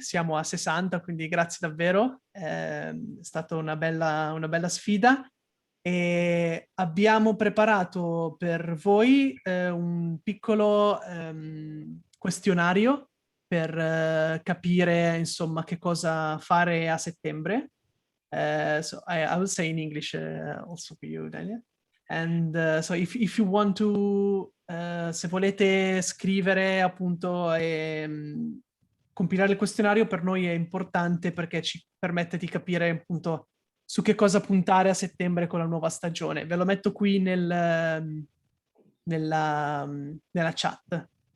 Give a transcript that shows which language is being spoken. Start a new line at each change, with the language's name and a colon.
Italian: Siamo a 60, quindi grazie davvero. È stata una bella sfida. E abbiamo preparato per voi un piccolo questionario per capire, insomma, che cosa fare a settembre.
English: So I will say in English also for you, Daniel. And so if you want to,
Italian: se volete scrivere appunto e compilare il questionario, per noi è importante perché ci permette di capire appunto su che cosa puntare a settembre con la nuova stagione. Ve lo metto qui nella chat.